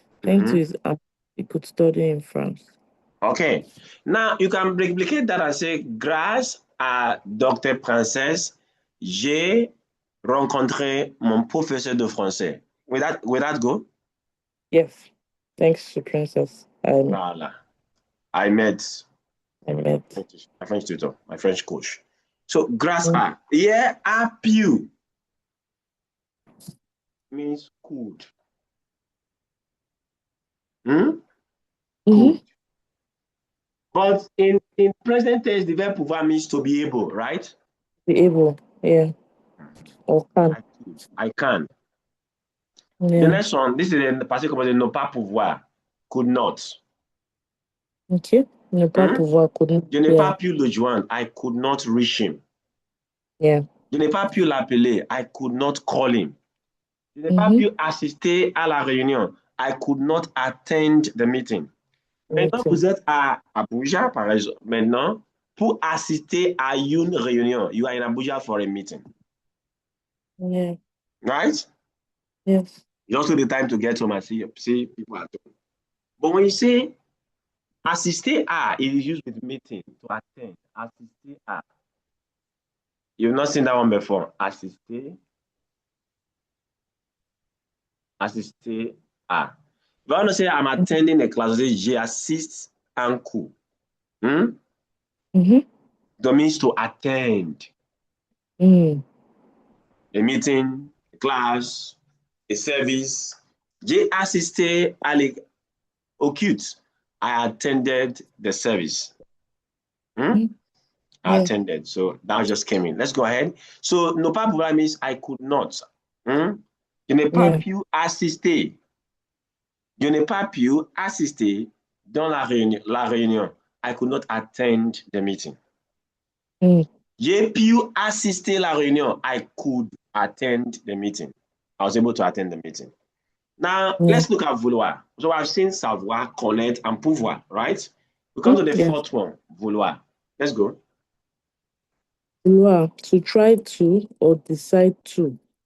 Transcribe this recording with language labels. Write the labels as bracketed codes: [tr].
[en] Thanks to his aunt, he could study in France. Okay. Now you can replicate that and say, [fr] grâce à [en] Dr. [fr] Princesse, j'ai rencontré mon professeur de français. [en] Will that go? Yes. Thanks to Princess. Voilà. I met my French tutor, my French coach. So [fr] grâce à, [en] yeah, [fr] à pu [en] means could. Could. But in present tense, the verb pouvoir means to be able, right? Be able, yeah. Or can. I can. Yeah. The next one, this is in the passé composé, ne pas pouvoir, could not. OK. [fr] Ne pas pouvoir connaître. Je n'ai [en] Yeah. [fr] pas pu le joindre. [en] I could not reach him. Yeah. [fr] Je n'ai pas pu l'appeler. [en] I could not call him. [fr] Je n'ai pas [en] Mm-hmm. [fr] pu assister à la réunion. [en] I could not attend the meeting. [fr] Maintenant, [en] Meeting. [fr] vous êtes à Abuja, par exemple. Maintenant, pour assister à une réunion, [en] you are in Abuja for a meeting. Yeah. Right? Yes. You also the time to get home and see people at home. But when you say assister à, it is used with meeting to attend. Assister à. You've not seen that one before. [fr] Assister. [en] Assister à. If I want to say I'm attending a class, I say [fr] j'assiste un cours. [en] Mm-hmm. That means to attend Mm. a meeting, a class, a service. [fr] J'ai assisté au CUT. [en] I attended the service. I Yeah. attended. So that just came in. Let's go ahead. So, ne pas pouvoir means I could not. [fr] Je n'ai pas [en] Yeah. [fr] pu assister. Je n'ai pas pu assister dans la réunion. [en] I could not attend the meeting. Mm. [fr] J'ai pu assister la réunion. [en] I could attend the meeting. I was able to attend the meeting. Now, Yeah. let's look at vouloir. So I've seen savoir, connaître, and pouvoir, right? We come to the Yeah. fourth one, vouloir. Let's go. Vouloir. To try to or decide to.